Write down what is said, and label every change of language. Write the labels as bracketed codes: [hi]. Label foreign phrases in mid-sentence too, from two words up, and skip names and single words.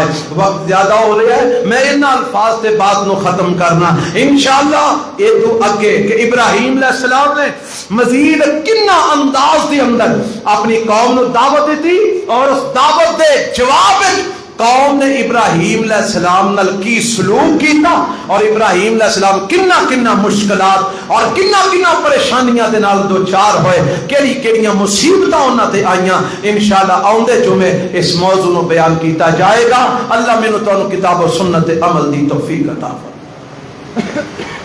[ur] وقت زیادہ ہو رہا ہے، میں ان الفاظ سے بات نو ختم کرنا انشاءاللہ۔ [pa] یہ تو اگے کہ ابراہیم علیہ السلام نے مزید کنہ انداز دے اندر اپنی قوم نو دعوت دی، اور اس دعوت دے جواب قوم نے ابراہیم علیہ السلام نال کی سلوک کیتا، اور ابراہیم علیہ السلام کنہ کنہ مشکلات اور کنہ کنہ پریشانیاں دے نال دو چار ہوئے، کیڑی کیڑیاں مصیبتاں انہاں تے آئیاں۔ انشاءاللہ آؤندے جمعے اس موضوع نو بیان کیتا جائے گا۔ اللہ مینوں تانوں کتاب و سنت عمل دی توفیق عطا فرمائے۔